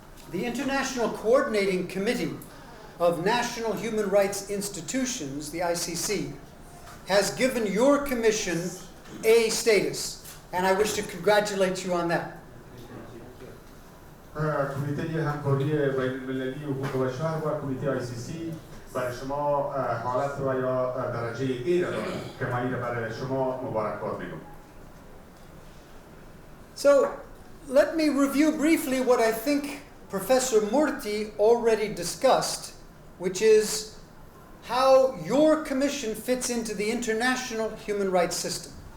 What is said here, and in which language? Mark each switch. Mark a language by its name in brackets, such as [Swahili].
[English] The International Coordinating Committee of National Human Rights Institutions, the ICC, has given your commission A status, and I wish to congratulate you on that. [Persian] کمیته همکاری بین‌المللی حقوق بشر و کمیته ICC برای شما حالت و یا درجه A را دارد که من این برای شما مبارکباد میگم. [English] So, let me review briefly what I think Professor Murthy already discussed, which is how your commission fits into the international human rights system.